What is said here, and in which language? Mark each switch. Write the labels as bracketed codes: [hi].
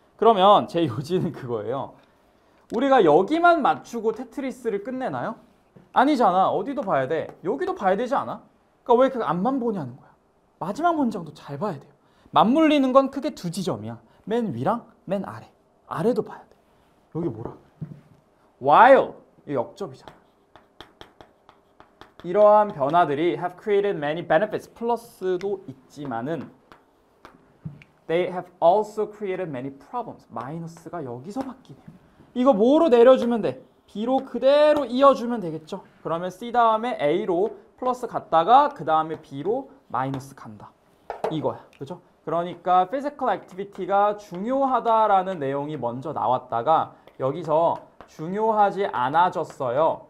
[ko] 그러면 제 요지는 그거예요. 우리가 여기만 맞추고 테트리스를 끝내나요? 아니잖아. 어디도 봐야 돼. 여기도 봐야 되지 않아? 그러니까 왜 그 앞만 보냐는 거야. 마지막 문장도 잘 봐야 돼요. 맞물리는 건 크게 두 지점이야. 맨 위랑 맨 아래. 아래도 봐야 돼. 여기 뭐라 그래? While 이 역접이잖아. 이러한 변화들이 [en] have created many benefits [ko] 플러스도 있지만은 [en] they have also created many problems [ko] 마이너스가 여기서 바뀌네요. 이거 뭐로 내려주면 돼? B로 그대로 이어주면 되겠죠. 그러면 C 다음에 A로 플러스 갔다가 그 다음에 B로 마이너스 간다. 이거야. 그죠? 그러니까 physical activity가 중요하다라는 내용이 먼저 나왔다가 여기서 중요하지 않아졌어요.